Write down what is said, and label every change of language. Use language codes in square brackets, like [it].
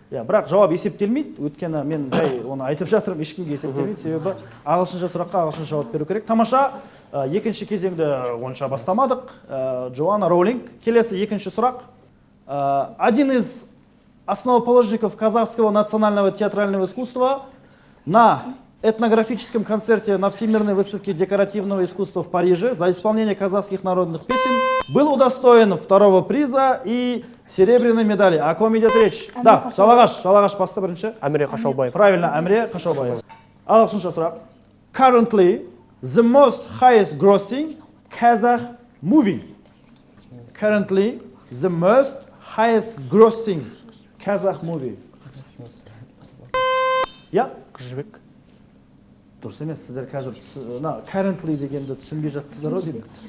[kk] Бірақ жауап есептелмейді, өйткені мен оны айтып жатырмын, ешкімге есептелмейді, себебі ағылшынша сұраққа ағылшынша жауап беру керек. Тамаша, екінші кезеңді онша бастамадық. Джоанна Роулинг. Келесі екінші сұрақ. [ru] Один из основоположников Казахского национального театрального искусства на этнографическом концерте на Всемирной выставке декоративного искусства в Париже за исполнение казахских народных песен был удостоен второго приза и серебряной медали. О ком идет речь? [kk] Да, Жалағаш басты бірінші. Әміре Қашаубаев. [ru] Правильно, [kk] Әміре Қашаубаев. Ағылшынша сұрақ. [en] Currently, the most highest grossing Kazakh movie. Currently, the most highest grossing Kazakh movie. [ru] Я? [kk] Қыз-жібек. Дұрыс емес, сіздер қазір currently дегенді түсінбей жатсыздар ғой деймін.